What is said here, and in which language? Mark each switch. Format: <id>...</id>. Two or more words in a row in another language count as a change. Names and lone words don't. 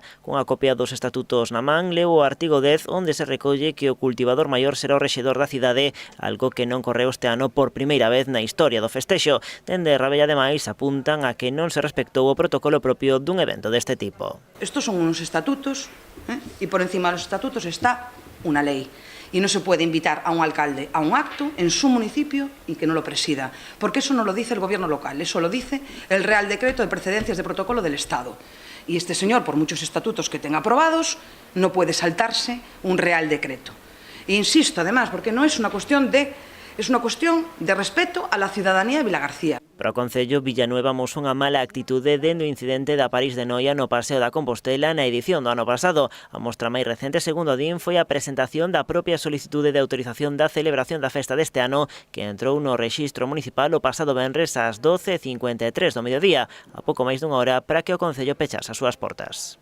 <gl>Cunha copia dos estatutos na man, leu o artigo 10 onde se recolle que o cultivador maior será o rexedor da cidade, algo que non correu este ano por primeira vez na historia do festexo. Dende Rabella ademais apuntan a que non se respectou o protocolo propio dun evento deste tipo.</gl> <es>Estos son unos estatutos,</es> <gl>e por encima dos estatutos está unha lei.</gl> <es>Y no se puede invitar a un alcalde a un acto en su municipio y que no lo presida, porque eso no lo dice el gobierno local, eso lo dice el Real Decreto de Precedencias de Protocolo del Estado. Y este señor, por muchos estatutos que tenga aprobados, no puede saltarse un Real Decreto. E insisto, además, porque no es una cuestión de... Es una cuestión de respeto a la ciudadanía de Vilagarcía.</es> <gl>Para o Concello, Villanueva amosou unha mala actitude dende o incidente da París de Noia no Paseo da Compostela na edición do ano pasado. A mostra máis recente, segundo din, foi a presentación da propia solicitude de autorización da celebración da festa deste ano, que entrou no rexistro municipal o pasado venres ás 12:53 do mediodía, a pouco máis dunha hora para que o Concello pechase as súas portas.</gl>